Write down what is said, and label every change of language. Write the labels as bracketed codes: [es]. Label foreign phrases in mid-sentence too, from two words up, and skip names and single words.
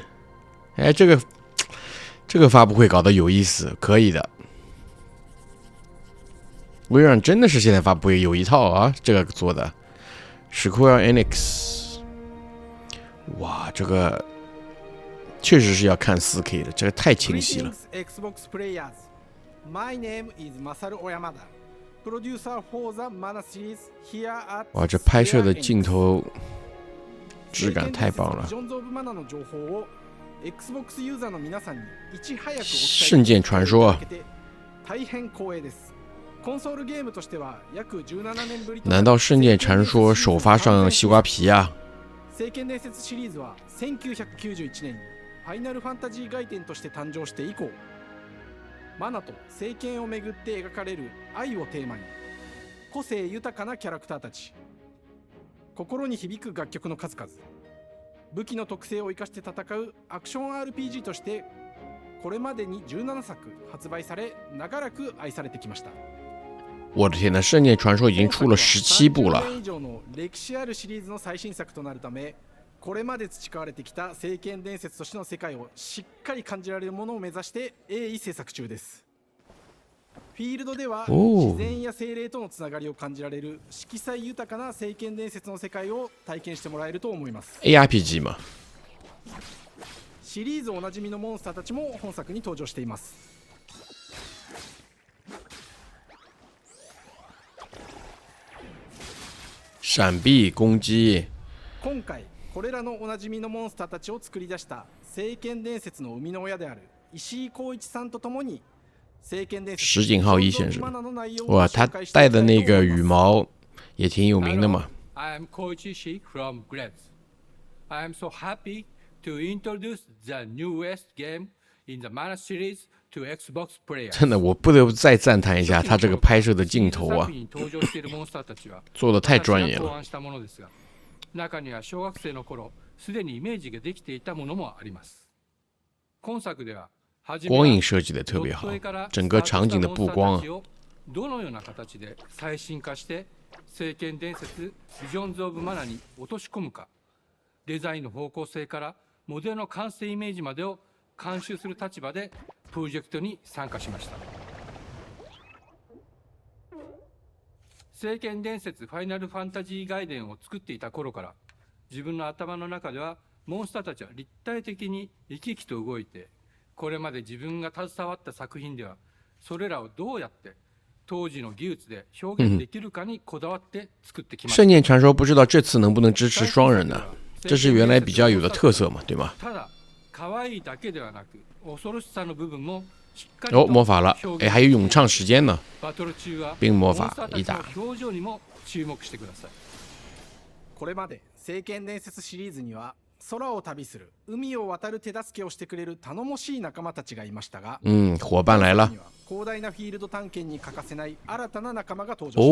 [zh] 哎，这个发布会搞得有意思，可以的。微软真的是现在发布会有一套啊，这个做的。Square Enix， 哇，这个确实是要看4K 的，这个太清晰了。 [en] Xbox players, my name is Masaru Oyamada, producer for the Mana series here at. [zh] 哇，这拍摄的镜头质感太棒了。 [ja] Xbox ユーザーの皆さんにいち早くお伝え [zh] 聖剣传说啊， [ja] 大変光栄です。コンソールゲームとしては約17年ぶり。 [zh] 难道圣剑传说首发上西瓜皮啊？ [ja] 聖剣伝説シリーズは1991年にファイナルファンタジー外伝として誕生して以降、マナと聖剣をめぐって描かれる愛をテーマに、個性豊かなキャラクターたち、心に響く楽曲の数々。武器の特性を生かして戦うアクション RPG としてこれまでに17作発売され長らく愛されてきました。 [zh] 我的天呐，圣剑传说已经出了17部了。 [ja] 30年以上の歴史あるシリーズの最新作となるため、これまで培われてきた聖剣伝説としての世界をしっかり感じられるものを目指して鋭意制作中です。フィールドでは自然や精霊とのつながりを感じられる色彩豊かな聖剣伝説の世界を体験してもらえると思います。 [zh] ARPG 嘛。 [ja] シリーズおなじみのモンスターたちも本作に登場しています。 [zh] 闪避攻击。 [ja] 今回これらのおなじみのモンスターたちを作り出した聖剣伝説の生みの親である石井浩一さんとともに。 [zh] 石井浩一先生，哇，他戴的那个羽毛也挺有名的嘛。 [en] I am Koichi Shi from Gretz. I am so happy to introduce the newest game in the Mana series to Xbox players. [zh] 真的，我不得不再赞叹一下他这个拍摄的镜頭啊，做的太专业了。 [ja] 中には小学生の頃すでにイメージができていたものもあります。今作では [zh] 光影设计的特别好，整个场景的布光啊。 [ja] どのような形で最新化して聖剣伝説ビジョンズ・オブ・マナに落とし込むか、デザインの方向性からモデルの完成イメージまでを監修する立場でプロジェクトに参加しました。聖剣伝説ファイナルファンタジー外伝を作っていた頃から自分の頭の中ではモンスターたちは立体的に生き生きと動いて、これまで自分が携わった作品ではそれらをどうやって当時の技術で表現できるかにこだわって作ってきました。 [zh] 圣剑传说不知道这次能不能支持双人呢？这是原来比较有的特色嘛，对吗？ [ja] ただ可愛いだけではなく恐ろしさの部分もしっかり [zh] 哦，魔法了，哎，还有咏唱时间呢。 [ja] バトル中は [zh] 冰魔法一打。 [ja] 表情にも注目してください。これまで聖剣伝説シリーズには空を旅する海を渡る手助けをしてくれる頼もしい仲間たちがいましたが、 [zh] 伙伴来了。 [ja] 広大なフィールド探検に欠かせない新たな仲間が登場します。